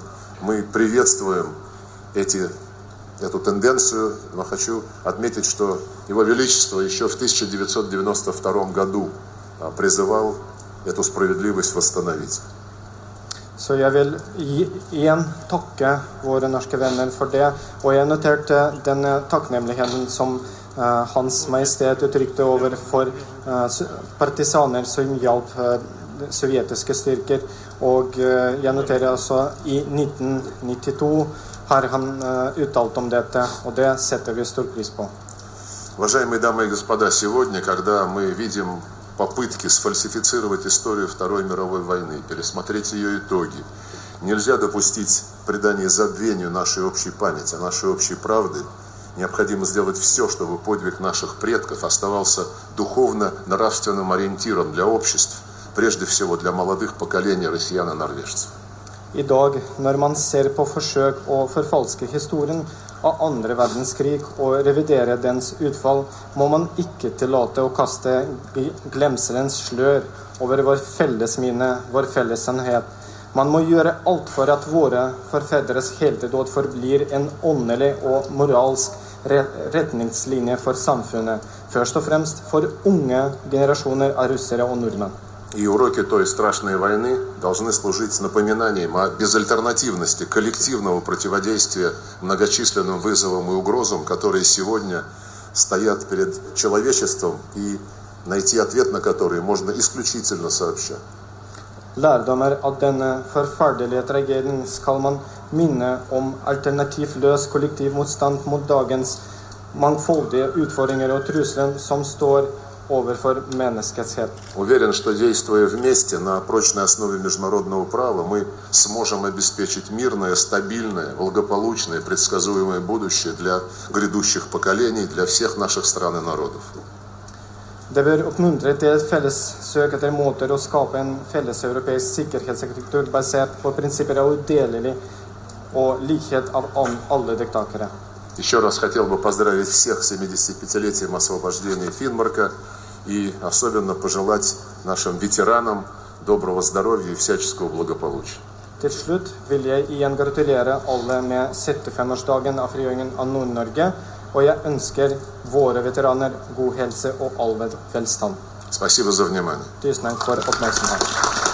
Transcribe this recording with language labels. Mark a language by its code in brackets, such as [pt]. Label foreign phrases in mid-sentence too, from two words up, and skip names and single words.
[ru] Мы приветствуем эту тенденцию, но хочу отметить, что Его Величество еще в 1992 году призывал эту справедливость восстановить. [no] Så jeg vil igjen takke våre norske venner for det, og jeg noterte den takknemligheten som Hans Majestet uttrykte over for partisaner som hjalp sovjetiske styrker, og jeg noterer altså i 1992 har han uttalt om dette, og det setter vi stor pris på. [ru] Уважаемые дамы и господа, сегодня, когда мы видим попытки сфальсифицировать историю Второй мировой войны, пересмотреть ее итоги, нельзя допустить предания и забвению нашей общей памяти, нашей общей правды. Необходимо сделать все, чтобы подвиг наших предков оставался духовно-нравственным ориентиром для обществ, прежде всего для молодых поколений россиян и норвежцев. [no] I dag, når man ser på forsøk å forfalske historien av andre verdenskrig og revidere dens utfall, må man ikke tillate å kaste glemselens slør over vår fellesminne, vår fellesannhet. Man må gjøre alt for at våre forfedres heltedåd forblir en åndelig og moralsk retningslinje for samfunnet, først og fremst for unge generasjoner av russere og nordmenn. [ru] И уроки той страшной войны должны служить напоминанием о безальтернативности коллективного противодействия многочисленным вызовам и угрозам, которые сегодня стоят перед человечеством, и найти ответ на которые можно исключительно сообща. [no] Lærdommer av denne forferdelige tragedien skal man minne om alternativløs kollektiv motstand mot dagens mangfoldige utfordringer og trusler som står overfor menneskehet. [ru] Уверен, что действуя вместе на прочной основе международного права, мы сможем обеспечить мирное, стабильное, благополучное, предсказуемое будущее для грядущих поколений, для всех наших стран и народов. [no] Det bør oppmuntre til et felles søk etter måter å skape en felles europeisk sikkerhetsarkitektur basert på prinsipper av udelelig og likhet av alle diktatere. [ru] Еще раз хотел бы поздравить всех с 75-летием освобождения Финмарка и особенно пожелать нашим ветеранам доброго здоровья и всяческого благополучия. [no] Til slutt vil jeg igjen gratulere alle med 75-årsdagen av frigjøringen av Nord-Norge, og jeg ønsker våre veteraner god helse og all velstand. [ru] Спасибо за внимание. [no] Tusen takk for oppmerksomhet.